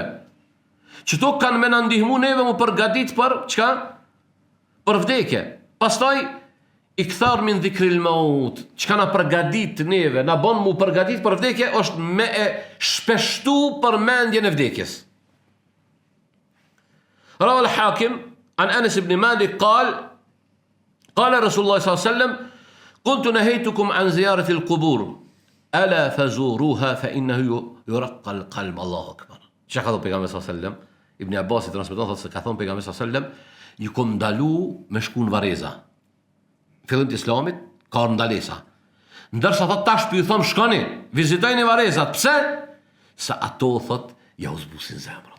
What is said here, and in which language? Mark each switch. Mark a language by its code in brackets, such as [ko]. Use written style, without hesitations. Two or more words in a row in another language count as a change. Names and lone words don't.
[sq] Qëto kanë me në ndihmu neve mu përgadit për, qka? Për vdekje. Pastaj, [ar] الإكثار من ذكر الموت, [sq] qka na përgadit neve, na bon mu përgadit për vdekje, është me e shpeshtu për mendjen e vdekjes. [ar] روى الحاكم عن أنس بن مالك قال رسول الله s.a.s. كنت نهيتكم عن زيارة القبور ألا فزوروها فإنه يرق القلب. الله أكبر. [sq] Që ka thënë pejgamberi s.a.s. Ibn Abbas i transmeton thotë se ka thënë pejgamberi s.a.s. Ju kom ndalu me shku në vareza. Fillim të islamit ka ndalesa. Ndërsa thot tash për ju thëmë shkoni, vizitojni varezat. Pse? Se ato thot ja u zbusin zemrat.